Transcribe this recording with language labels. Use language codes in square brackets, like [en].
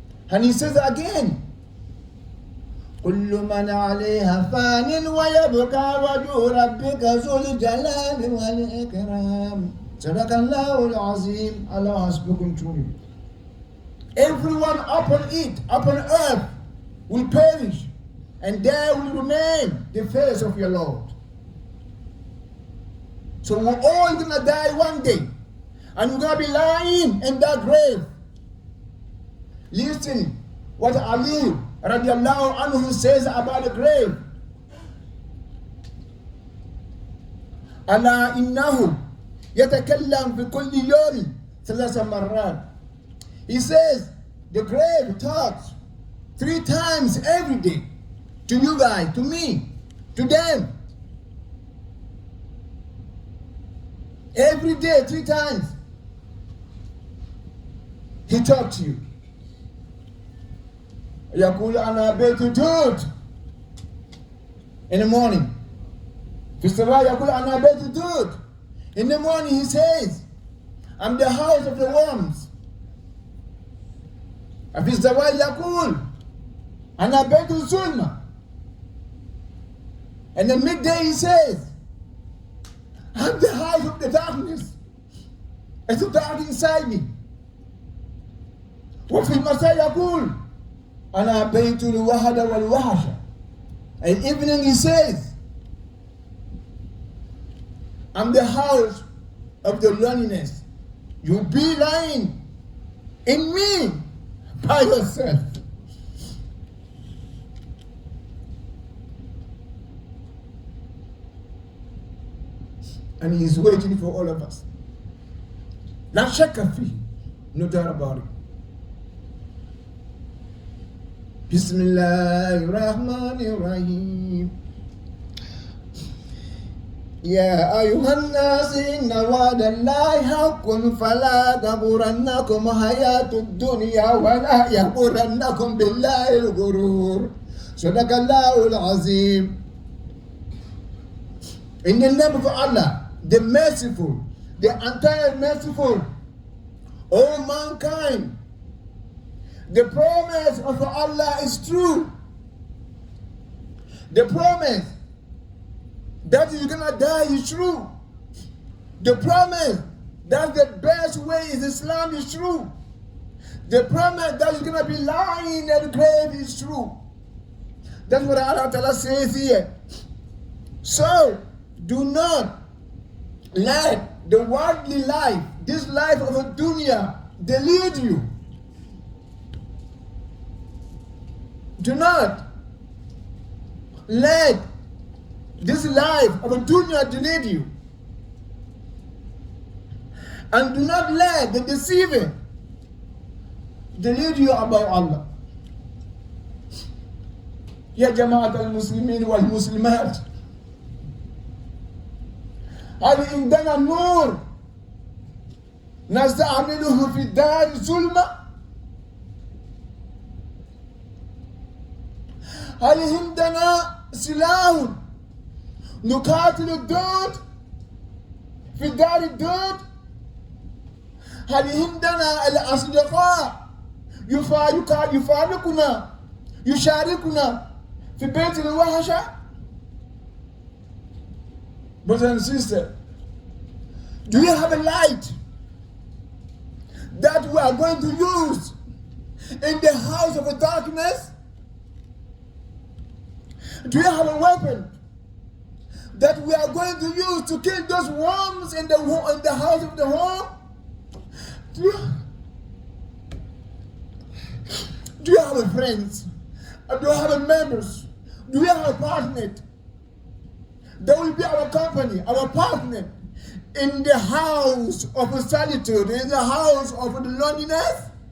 [en] And He says again, [ar] كل من عليها فان ويبقى وجه ربك ذو الجلال والإكرام. صدق الله العظيم. [en] Allah has spoken truly. Everyone upon it, upon earth, will perish, and there will remain the face of your Lord. So we're all gonna die one day, and we're gonna be lying in that grave. Listen what Ali radiallahu anhu says about the grave. [ar] ألا إنه يتكلم في كل يوم 3 مرات. [en] He says the grave talks 3 times every day to you guys, to me, to them. Every day, 3 times. He talks to you. [ar] يقول أنا بيت جود. [en] In the morning. [ar] في الصباح يقول أنا بيت جود. [en] In the morning he says, I'm the house of the worms. [ar] في الزوال يقول أنا بيت الظلمة. [en] And the midday he says, I'm the house of the darkness. It's dark inside me. [ar] وفي المساء يقول أنا بيت الوحدة والوحشة. [en] And evening he says, I'm the house of the loneliness. You be lying in me by yourself. And He is waiting for all of us. [ar] لا شك فيه. [en] No doubt about it. [ar] بسم الله الرحمن الرحيم. يا أيها الناس إن وعد الله حق فلا تغرنكم حياة الدنيا ولا يغرنكم بالله الغرور. صدق الله العظيم. [en] In the name of Allah, the merciful, the entire merciful, all mankind, the promise of Allah is true. The promise that you're gonna die is true. The promise that the best way is Islam is true. The promise that you're gonna be lying in the grave is true. That's what Allah Ta'ala says here. So do not let the worldly life, this life of a dunya, delude you. Do not let this life of a dunya delude you. And do not let the deceiver delude you about Allah. [ar] يا جماعة المسلمين والمسلمات، هل عندنا نور نستعمله في الدار الظلمة؟ هل عندنا سلاح نقاتل الدود في دار الدود؟ هل عندنا الأصدقاء يفارقنا يشاركنا في بيت الوحشة؟ [en] Brothers and sisters, do you have a light that we are going to use in the house of the darkness? Do you have a weapon that we are going to use to kill those worms in the house of the home? Do you have friends? Do you have members? Do you have a partner? That will be our company, our partner in the house of solitude, in the house of the loneliness?